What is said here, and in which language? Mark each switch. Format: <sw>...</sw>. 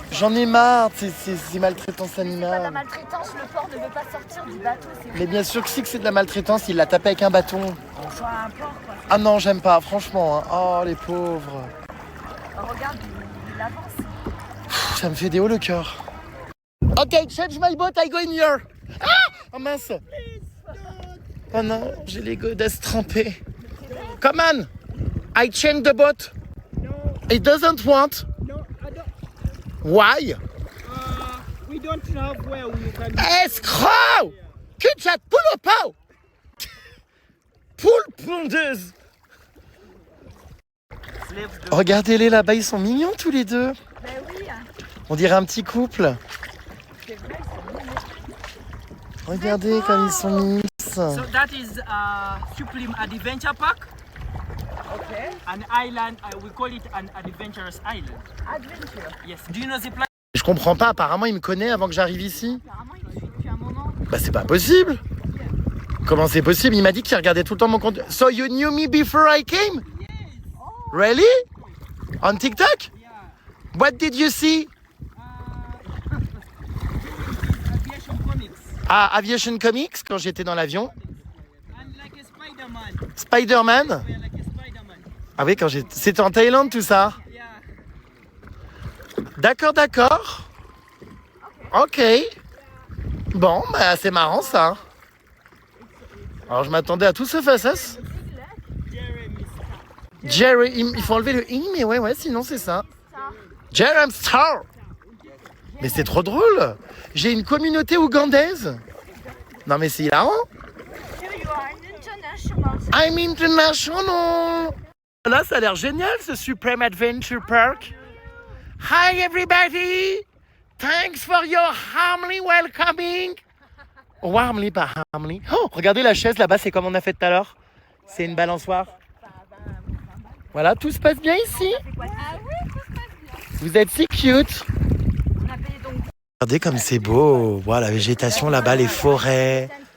<fr>J'en ai marre, c'est maltraitance C'est pas de la animale. maltraitance, le porc ne veut pas sortir du bateau. Mais bien sûr que si que c'est de la maltraitance, il l'a tapé avec un bâton. Soit un porc, quoi. Ah non, j'aime pas, franchement. Hein. Oh, les pauvres. Oh, regarde, il avance. Pff, ça me fait des hauts le cœur.</fr> <en>Ok, change my boat, I go in here.</en> <fr>Ah, oh mince. Oh non, j'ai les godasses trempées.</fr> <en>Come on, I change the boat. It doesn't want. No, I don't. Why? We don't have where we can.</en> <fr>Escroc! Cul-de-sac, poule au pot! Poule pondeuse! Regardez-les là-bas, ils sont mignons tous les deux. Ben oui. On dirait un petit couple. Regardez comme ils sont mimes.</fr> <en>So that is Supreme Adventure Park. Okay. An island, we call it an adventurous island. Adventure. Yes. Do you know the place?</en> <fr>Je comprends pas, apparemment il me connaît avant que j'arrive ici. Apparemment, il me suit depuis un moment. Bah c'est pas possible. Comment c'est possible? Il m'a dit qu'il regardait tout le temps mon compte.</fr> <en>So you knew me before I came? Really? On TikTok? Yeah. What did you see? Aviation comics.</en> <fr>Ah, Aviation Comics, quand j'étais dans l'avion.</fr> <en>And like a Spider-Man. Spider-Man. We're like a Spider-Man.</en> <fr>Ah oui, quand j'étais... C'était en Thaïlande tout ça.</fr> <en>Yeah.</en> <fr>D'accord, d'accord. Ok. Bon, bah c'est marrant ça. Alors je m'attendais à tout ce face-à-face. Jerry, il faut enlever le i, mais ouais, sinon c'est ça. Jerem Star. Mais c'est trop drôle. J'ai une communauté ougandaise. Non mais c'est hilarant.</fr> <en>I'm international.</en> <fr>Là, ça a l'air génial ce Supreme Adventure Park.</fr> <en>Hi everybody. Thanks for your warmly welcoming.</en> <fr>Warmly, pas harmly. Oh, regardez la chaise là-bas, c'est comme on a fait tout à l'heure. C'est une balançoire. Voilà, tout se passe bien ici. Vous êtes si cute. Regardez comme c'est beau. Voilà, la végétation là-bas, les forêts.</fr>